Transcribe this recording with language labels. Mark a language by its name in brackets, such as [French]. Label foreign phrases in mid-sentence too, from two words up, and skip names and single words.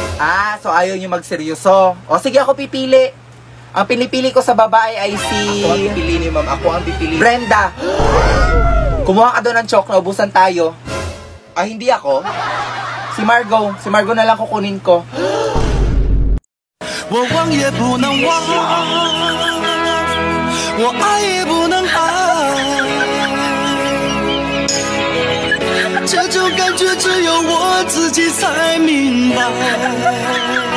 [Filipino] Ah, so ayaw niyo magseryoso. O, sige, ako pipili. Ang pinipili ko sa babae ay si... Ako ang pipili ni ma'am. Ako ang pipili. Brenda! Kumuha ka doon ng chok, naubusan tayo. Ah, hindi ako. Si Margo. Si Margo na lang kukunin ko. [Chinese] 我忘也不能忘，我爱也不能爱，这种感觉只有我自己才明白。